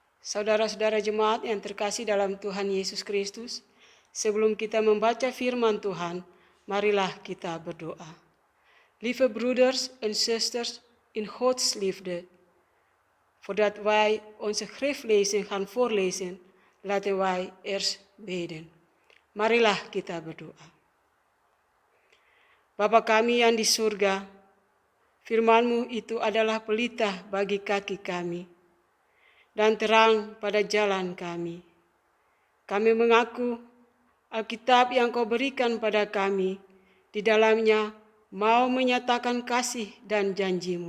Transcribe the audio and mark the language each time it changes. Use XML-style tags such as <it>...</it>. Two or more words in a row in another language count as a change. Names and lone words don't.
<id>Saudara-saudara jemaat yang terkasih dalam Tuhan Yesus Kristus, sebelum kita membaca firman Tuhan, marilah kita berdoa.</id> <nl>Lieve broeders en zusters in Gods liefde, voordat wij onze schriftlezing gaan voorlezen, laten wij eerst bidden.</nl> <id>Marilah kita berdoa. Bapa kami yang di surga, firman-Mu itu adalah pelita bagi kaki kami dan terang pada jalan kami. Kami mengaku Alkitab yang Kau berikan pada kami, di dalamnya mau menyatakan kasih dan janji-Mu.</id>